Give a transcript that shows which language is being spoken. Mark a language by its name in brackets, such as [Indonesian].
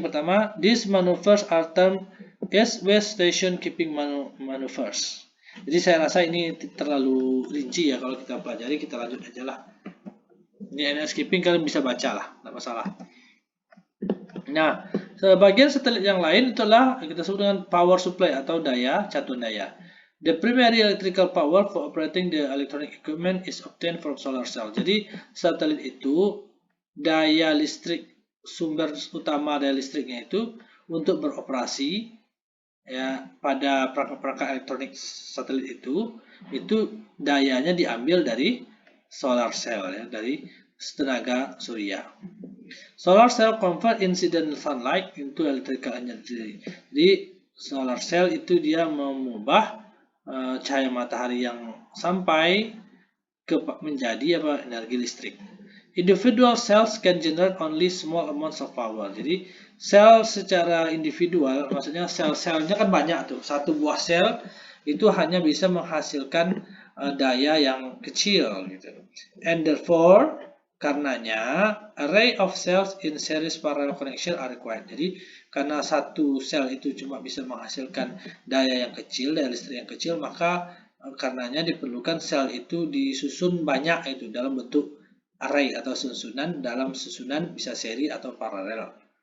[Indonesian] Pertama, [English] these maneuvers are termed east-west station keeping maneuvers. [Indonesian] Jadi saya rasa ini terlalu rinci ya kalau kita pelajari, kita lanjut aja lah. Ini NS keeping kalian bisa baca lah, tidak masalah. Nah, sebagian satelit yang lain itulah kita sebut dengan power supply atau daya, catuan daya. [English] The primary electrical power for operating the electronic equipment is obtained from solar cell. [Indonesian] Jadi satelit itu daya listrik, sumber utama daya listriknya itu untuk beroperasi ya pada perangkat-perangkat elektronik satelit itu dayanya diambil dari solar cell ya, dari tenaga surya. [English] Solar cell convert incident sunlight into electrical energy. [Indonesian] Jadi solar cell itu dia mengubah cahaya matahari yang sampai menjadi energi listrik. [English] Individual cells can generate only small amounts of power. [Indonesian] Jadi sel secara individual, maksudnya sel-selnya kan banyak tuh. Satu buah sel itu hanya bisa menghasilkan daya yang kecil gitu. [English] And therefore, [Indonesian] karenanya [English] array of cells in series parallel connection are required. [Indonesian] Jadi karena satu sel itu cuma bisa menghasilkan daya yang kecil, daya listrik yang kecil, maka karenanya diperlukan sel itu disusun banyak itu dalam bentuk array atau susunan, dalam susunan bisa seri atau paralel.